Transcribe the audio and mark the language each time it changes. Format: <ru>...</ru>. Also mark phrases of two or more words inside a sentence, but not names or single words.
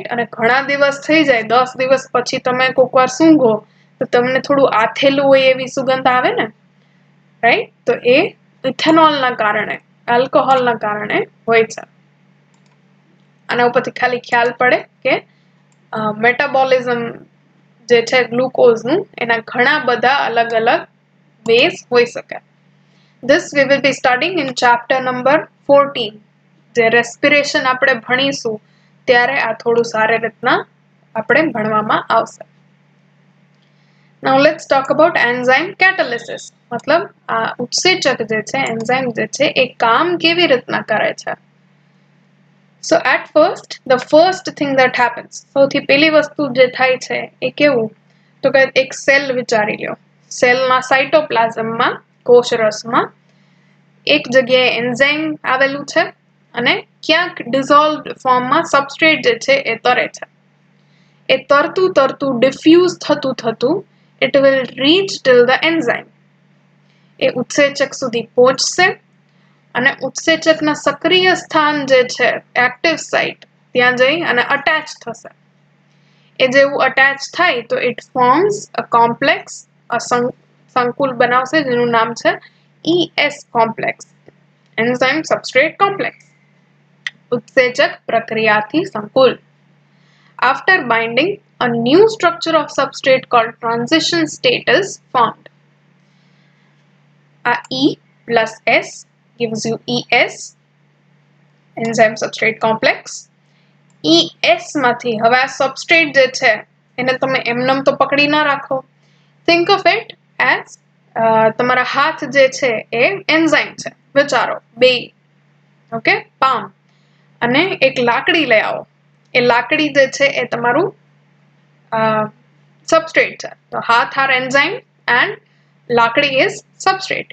<gu>અને ઘણા દિવસ થઈ જાય, 10 દિવસ પછી તમે કોક વાર સૂંઘો તો તમને થોડું આથેલું હોય એવી સુગંધ આવે ને, રાઈટ? તો એ ઇથેનોલના કારણે આલ્કોહોલના કારણે હોય છે. આના ઉપરથી ખાલી ખ્યાલ પડે કે મેટાબોલિઝમ જે છે ગ્લુકોઝનું એના ઘણા બધા અલગ અલગ વેઝ હોઈ શકે.</gu> <en>This we will be studying in chapter number 14.</en> <gu>જે રેસ્પિરેશન આપણે ભણીશું ત્યારે આ થોડું સારી રીતના આપણે ભણવામાં આવશે.</gu> <en>Now let's talk about enzyme catalysis.</en> <gu>મતલબ આ ઉત્સેચક જે છે એન્ઝાઇમ જે છે એ કામ કેવી રીતના કરે છે.</gu> <en>So at first the first thing that happens,</en> <gu>સૌથી પહેલી વસ્તુ જે થાય છે એ કેવું તો કે એક સેલ વિચારી લ્યો. સેલના સાઇટોપ્લાઝમમાં કોષરસમાં એક જગ્યાએ એન્ઝાઇમ આવેલું છે અને ક્યાંક ડિઝોલ્વડ ફોર્મમાં સબસ્ટ્રેટ જે છે એ તરે છે. એ તરતું ડિફ્યુઝ થતું</gu> <en>it will reach till the enzyme.</en> <gu>એ ઉત્સેચક સુધી પહોંચશે અને ઉત્સેચકના સક્રિય સ્થાન જે છે</gu> <en>active site</en> <gu>ત્યાં જઈ અને અટેચ થશે. એ જેવું અટેચ થાય તો</gu> <en>it forms a complex,</en> <gu>સંકુલ બનાવશે જેનું નામ છે</gu> <en>ES complex, enzyme substrate complex,</en> <gu>ઉત્સેચક પ્રક્રિયાથી સંકુલ.</gu> <en>After binding, a new structure of substrate called transition state is formed. E plus S gives you ES, enzyme substrate complex.</en> <gu>ES માંથી હવે આ substrate જે છે એને તમે એમનેમ તો પકડી ના રાખો.</gu> <en>Think of it as</en> <gu>તમારા હાથ જે છે એ એન્ઝાઇમ છે વિચારો બે, ઓકે, પામ, અને એક લાકડી લઈ આવો. એ લાકડી જે છે એ તમારું સબસ્ટ્રેટ છે. તો હાથ</gu> <en>are enzyme and</en> <gu>લાકડી</gu> <en>is substrate.</en>